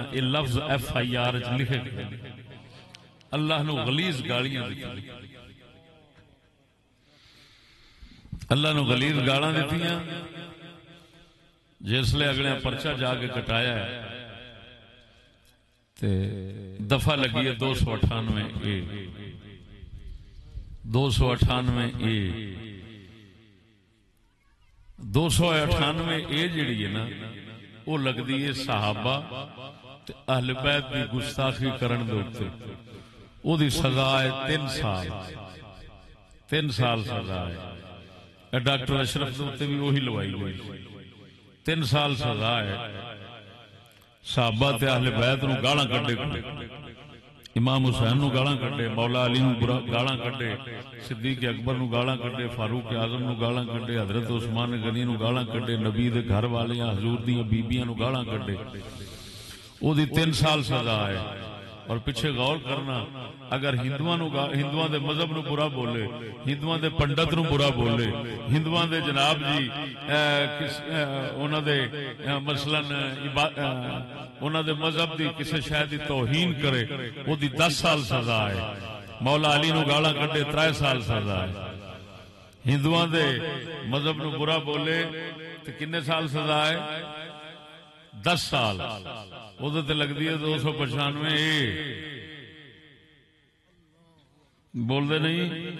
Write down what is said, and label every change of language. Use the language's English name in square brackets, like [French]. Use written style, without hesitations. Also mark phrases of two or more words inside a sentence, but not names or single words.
[Punjabi] یہ لفظ FIR لکھے گئے، اللہ نو غلیظ گالیاں دیتی، اللہ نو غلیظ گالاں دیتیاں۔ جس لئے اگلے پرچہ جا کے کٹایا ہے تے دفعہ لگی ہے 298A 298A جڑی ہے نا، وہ لگتی ہے صحابہ تے اہل بیت دی گستاخی کرن دے اوپر، وہ دی سزا ہے 3 سال، 3 سال سزا ہے۔ ڈاکٹر اشرف دے بھی وہی لوائی ہوئی، 3 سال سزا ہے۔ صحابہ تے اہل بیت نو گالاں کڈے، امام حسین نو گالاں کڈے، مولا علی نو گالاں کڈے، صدیق اکبر نو گالاں کڈے، فاروق اعظم نو گالاں کڈے، حضرت عثمان غنی نو گالاں کڈے، نبی دے گھر والیاں حضور دیاں بیبییاں نو گالاں کڈے، او دی 3 سال سزا ہے۔ اور پیچھے غور کرنا اگر ہندوؤں دے مذہب نو برا بولے، ہندوؤں دے پنڈت نو برا بولے، ہندوؤں دے جناب جی انہاں دے مثلا انہاں دے مذہب دی کسی شے دی توہین کرے، او دی 10 سال سزا ہے. مولا علی نو گالاں کڈے 3 سال سزا ہے. ہندوؤں دے مذہب نو برا بولے تو کنے سال سزا ہے؟ 10 سال. وہ تے لگتی ہے 295. بول دے نہیں؟